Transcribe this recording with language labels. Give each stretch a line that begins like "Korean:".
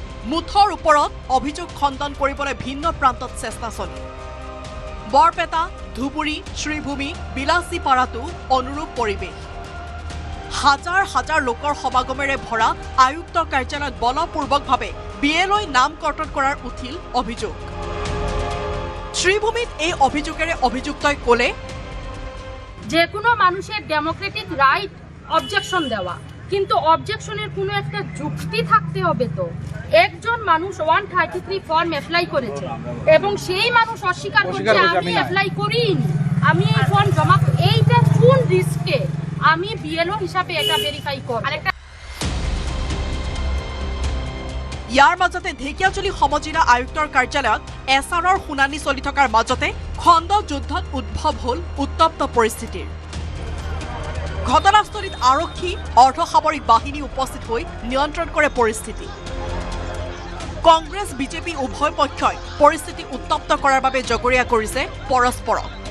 Assamese: মুঠৰ ওপৰত অভিযোগ খণ্ডন কৰিবলৈ ভিন্ন প্ৰান্তত চেষ্টা চলে বৰপেটা ধুবুৰী শ্ৰীভূমি বিলাসীপাৰাতো অনুৰূপ পৰিৱেশ হাজাৰ হাজাৰ লোকৰ সমাগমেৰে ভৰা আয়ুক্ত কাৰ্যালয়ত বলপূৰ্বকভাৱে বিএলঅ নাম কৰ্তন কৰাৰ উঠিল অভিযোগ শ্ৰীভূমিত এই অভিযোগেৰে অভিযুক্তই ক'লে
Bangla: যে কোনো মানুষের ডেমোক্রেটিক রাইট অবজেকশন দেওয়া কিন্তু অবজেকশনের কোনো একটা যুক্তি থাকতে হবে তো একজন মানুষ 133 ফর্ম অ্যাপ্লাই করেছে এবং সেই মানুষ অস্বীকার করছে আমি অ্যাপ্লাই করিনি আমি এই ফর্ম জমা এইটা কোন রিস্কে আমি বিএলও হিসাবে এটা ভেরিফাই করব
Assamese: ইয়াৰ মাজতে ঢেকিয়াজুলি সমজিলা আয়ুক্তৰ কাৰ্যালয়ত এছআৰৰ শুনানি চলি থকাৰ মাজতে খণ্ড যুদ্ধত উদ্ভৱ হ'ল উত্তপ্ত পৰিস্থিতিৰ ঘটনাস্থলীত আৰক্ষী অৰ্ধসামৰিক বাহিনী উপস্থিত হৈ নিয়ন্ত্ৰণ কৰে পৰিস্থিতি কংগ্ৰেছ বিজেপি উভয় পক্ষই পৰিস্থিতি উত্তপ্ত কৰাৰ বাবে জগৰীয়া কৰিছে পৰস্পৰক